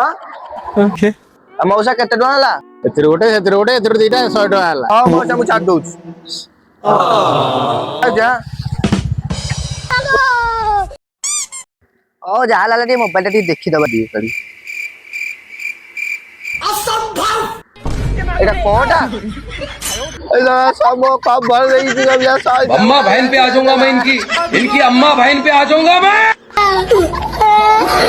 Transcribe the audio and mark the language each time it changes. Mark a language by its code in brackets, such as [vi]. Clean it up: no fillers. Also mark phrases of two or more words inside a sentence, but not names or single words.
[or] ମଉସା କେତେ ଟଙ୍କା ହେଲା? ଏଥିରେ ଗୋଟେ ଏଥିରେ ଦିଟା 100 ଟଙ୍କା ହେଲା। ହଁ ମଉସା ମୁଁ ଛାଡି ଦଉଛି। ଯା ହଉ ଯାହା ହେଲା ଟିକେ ମୋବାଇଲ ଟା ଟିକେ ଦେଖିଦବା ଟିକେ ଖାଲି। ଏଇଟା କୋଉଟା? [hi] सब खबर नहीं थी कभी ऐसा अम्मा बहन पे आ जाऊंगा मैं इनकी अम्मा बहन पे आ जाऊंगा मैं।